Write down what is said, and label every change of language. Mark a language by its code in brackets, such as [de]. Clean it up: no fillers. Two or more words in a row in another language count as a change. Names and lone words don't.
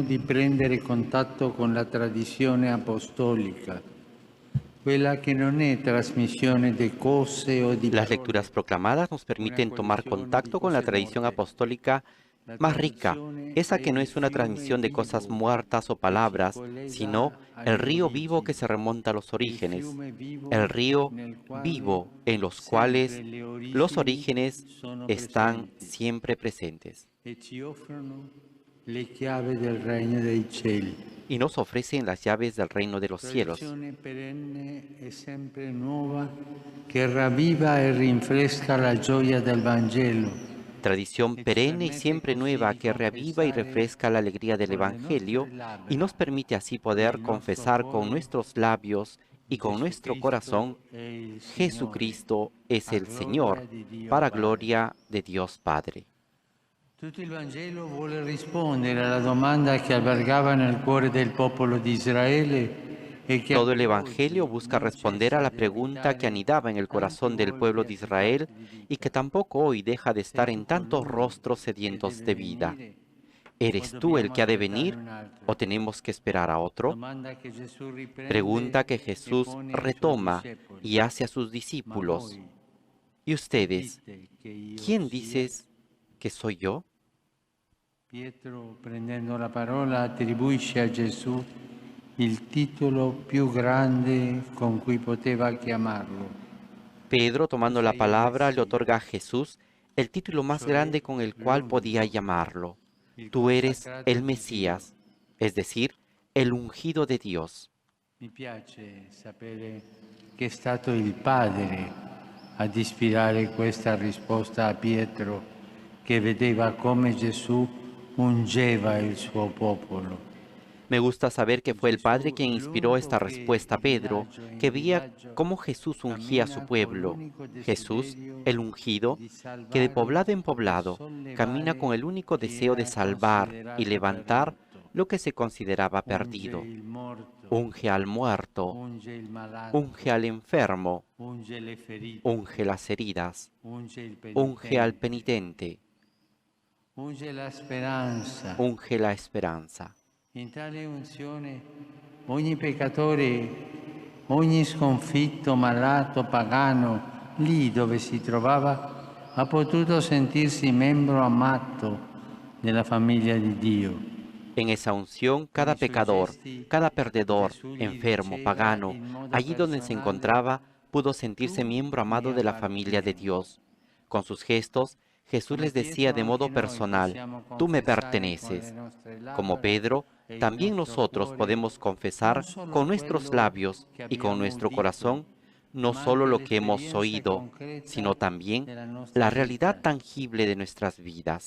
[it] di prendere contatto con la tradizione apostolica, quella che non è trasmissione di cose o di [es] Las lecturas proclamadas nos permiten tomar contacto con la tradición apostólica más rica, esa que no es una transmisión de cosas muertas o palabras, sino el río vivo que se remonta a los orígenes, el río vivo en los cuales los orígenes están siempre presentes. Y nos ofrecen las llaves del reino de los cielos. Que reviva [it] e rinfresca la gioia del Vangelo. [es] Tradición perenne y siempre nueva que reaviva y refresca la alegría del Evangelio y nos permite así poder confesar con nuestros labios y con nuestro corazón: Jesucristo es el Señor, para gloria de Dios Padre. [it] Tutto il Vangelo vuole rispondere alla domanda che albergava nel cuore del popolo di Israele. [es] Todo el Evangelio busca responder a la pregunta que anidaba en el corazón del pueblo de Israel y que tampoco hoy deja de estar en tantos rostros sedientos de vida. ¿Eres tú el que ha de venir o tenemos que esperar a otro? Pregunta que Jesús retoma y hace a sus discípulos. ¿Y ustedes? ¿Quién dices que soy yo? [it] Pietro, prendendo la parola, attribuisce a Gesù il titolo più grande con cui poteva chiamarlo. [es] Pedro, tomando la palabra, le otorga a Jesús el título más grande con el cual podía llamarlo. Tú eres el Mesías, es decir, el ungido de Dios. [it] Mi piace sapere che è stato il Padre ad ispirare questa risposta a Pietro, che vedeva come Gesù ungeva il suo popolo. [es] Me gusta saber que fue el Padre quien inspiró esta respuesta a Pedro, que veía cómo Jesús ungía a su pueblo. Jesús, el ungido, que de poblado en poblado camina con el único deseo de salvar y levantar lo que se consideraba perdido. Unge al muerto, unge al enfermo, unge las heridas, unge al penitente, unge la esperanza. [it] In tale unzione ogni peccatore, ogni sconfitto, malato, pagano, lì dove si trovava, ha potuto sentirsi membro amato della famiglia di Dio. [es] En esa unción, cada pecador, cada perdedor, enfermo, pagano, allí donde se encontraba, pudo sentirse miembro amado de la familia de Dios. Con sus gestos, Jesús les decía de modo personal: tú me perteneces. Como Pedro, también nosotros podemos confesar con nuestros labios y con nuestro corazón: no solo lo que hemos oído, sino también la realidad tangible de nuestras vidas.